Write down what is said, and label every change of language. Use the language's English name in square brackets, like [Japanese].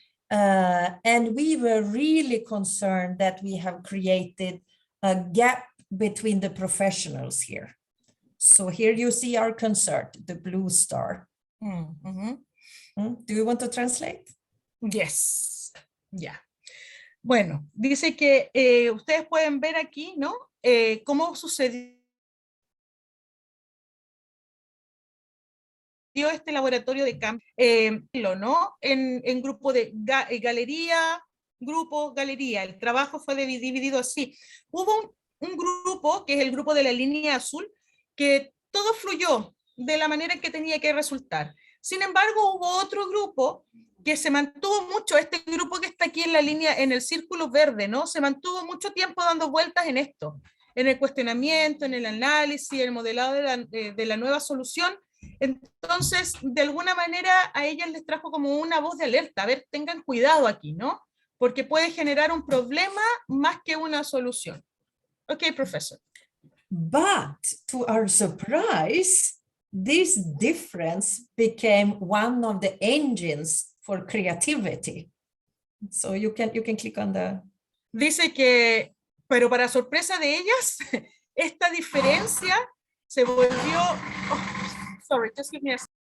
[English] And we were really concerned that we have created a gap between the professionals here. So here you see our concert, the blue star. Do you want to translate? Yes, yeah. [Spanish] Bueno, dice que ustedes pueden ver aquí, ¿no? Cómo sucedió este laboratorio de cambio, ¿no? En grupo de galería, grupo, galería. El trabajo fue dividido así. Hubo un grupo, que es el grupo de la línea azul, que todo fluyó de la manera en que tenía que resultar. Sin embargo, hubo otro grupo que se mantuvo mucho, este grupo que está aquí en la línea, en el círculo verde, ¿no? Se mantuvo mucho tiempo dando vueltas en esto, en el cuestionamiento, en el análisis, en el modelado de la nueva solución. Entonces, de alguna manera, a ellas les trajo como una voz de alerta, a ver, tengan cuidado aquí, ¿no? Porque puede generar un problema más que una solución. Ok, profesor. [English] But to our surprise, this difference became one of the engines for creativity. So you can click on the... [Spanish] Dice que, pero para sorpresa de ellas, esta diferencia se volvió... [English] Oh, sorry, just give me a...